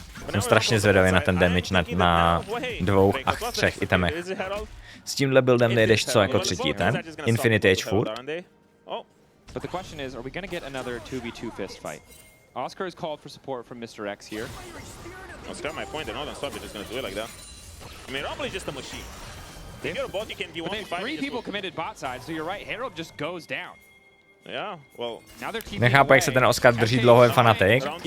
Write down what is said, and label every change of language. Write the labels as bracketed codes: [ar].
[cs] Jsem strašně zvědavý na ten damage na 2 a 3 itemech. S tímhle buildem nejdeš co jako třetí item? Infinity Age furt. [en] But the question is, are we going to get another 2v2 fist fight? Oscar is called for support from Mr. X here. Oscar, my point, they're not gonna stop it, just gonna do it like that. I mean, Rumble is just a machine. If you're a bot, you can be 1v5. 3 people committed bot side, so you're right, Herald just goes down. Yeah, well... [cs] Nechápu, jak se ten Oscar drží dlouho v Fnatic.